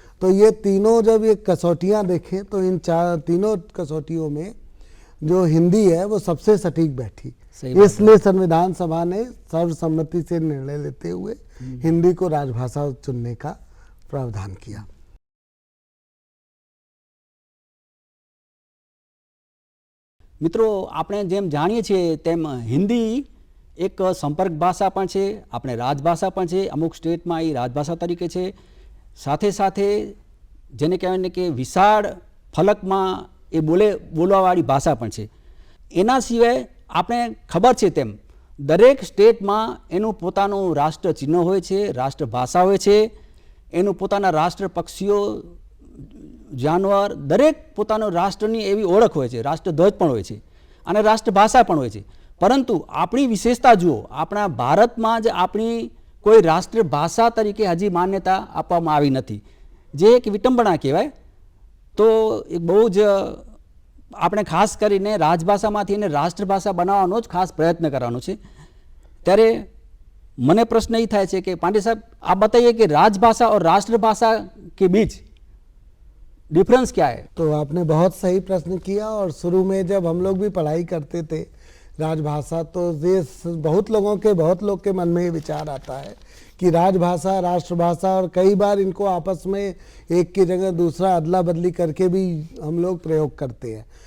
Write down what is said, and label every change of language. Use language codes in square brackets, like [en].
[hi] तो ये तीनों जब ये कसौटियाँ देखें तो इन तीनों कसौटियों में जो हिंदी है वो सबसे सटीक बैठी, इसलिए संविधान सभा ने सर्वसम्मति से निर्णय लेते हुए हिंदी को राजभाषा चुनने का प्रावधान किया। [gu] મિત્રો આપણે જેમ જાણીએ છીએ તેમ હિન્દી એક સંપર્ક ભાષા પણ છે, આપણે રાજભાષા પણ છે, અમુક સ્ટેટમાં એ રાજભાષા તરીકે છે, સાથે સાથે જેને કહેવાય ને કે વિશાળ ફલકમાં એ બોલવાવાળી ભાષા પણ છે। એના સિવાય આપણે ખબર છે તેમ દરેક સ્ટેટમાં એનું પોતાનું રાષ્ટ્ર ચિહ્ન હોય છે, રાષ્ટ્રભાષા હોય છે, એનું પોતાના રાષ્ટ્ર પક્ષીઓ, જાનવર, દરેક પોતાનો રાષ્ટ્રની એવી ઓળખ હોય છે, રાષ્ટ્રધ્વજ પણ હોય છે અને રાષ્ટ્રભાષા પણ હોય છે। પરંતુ આપણી વિશેષતા જુઓ, આપણા ભારતમાં જ આપણી કોઈ રાષ્ટ્રભાષા તરીકે હજી માન્યતા આપવામાં આવી નથી, જે એક વિટંબણા કહેવાય। તો એક બહુ જ આપણે ખાસ કરીને રાજભાષામાંથી એને રાષ્ટ્રભાષા બનાવવાનો જ ખાસ પ્રયત્ન કરવાનો છે। ત્યારે મને પ્રશ્ન એ થાય છે કે પાંડે સાહેબ [hi] आप बताइए कि राजभाषा और राष्ट्रभाषा के बीच डिफरेंस क्या है? तो आपने बहुत सही प्रश्न किया, और शुरू में जब हम लोग भी पढ़ाई करते थे राजभाषा तो ये बहुत लोग के मन में ये विचार आता है कि राजभाषा, राष्ट्रभाषा, और कई बार इनको आपस में एक की जगह दूसरा अदला बदली करके भी हम लोग प्रयोग करते हैं।